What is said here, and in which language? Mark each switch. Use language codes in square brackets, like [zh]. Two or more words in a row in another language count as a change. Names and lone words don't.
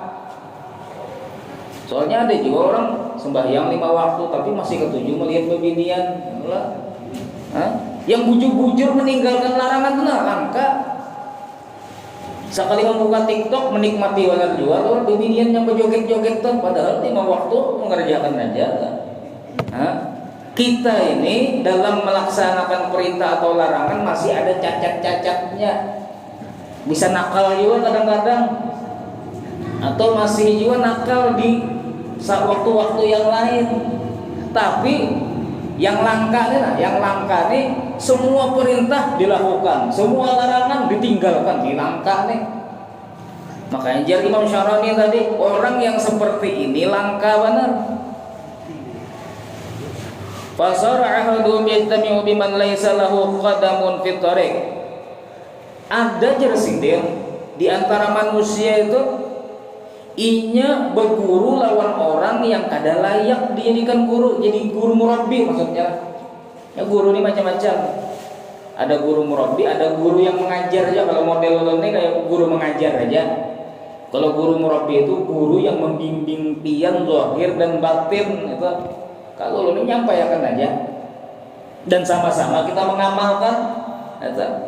[id] Soalnya ada juga orang sembahyang 5 waktu tapi masih ketujuh melihat bebinian. [bjn] Yang bujur-bujur meninggalkan larangan itu langka. [id] Sekali membuka TikTok menikmati wajar jual, orang bebinian yang berjoget-joget tuh padahal 5 waktu mengerjakan aja. Kita ini dalam melaksanakan perintah atau larangan masih ada cacat-cacatnya. Bisa nakal juga kadang-kadang, atau masih juga nakal di waktu-waktu yang lain. Tapi yang langka nih semua perintah dilakukan, semua larangan ditinggalkan, di langka nih. [bjn] Makanya jar Imam Syarani tadi, orang yang seperti ini langka benar. [ar] فصار أحدهم يجتمع بمن ليس له قدم في الطريق. [bjn] Ada jersidin di antara manusia itu inya berguru lawan orang yang kada layak dijadikan guru, jadi guru murabbi maksudnya. [id] Ya guru ini macam-macam. Ada guru murabbi, ada guru yang mengajar aja. Kalau model ini kayak guru mengajar aja. Kalau guru murabbi itu guru yang membimbing pian zahir dan batin itu. Kalau ini nyampaikan aja dan sama-sama kita mengamalkan itu.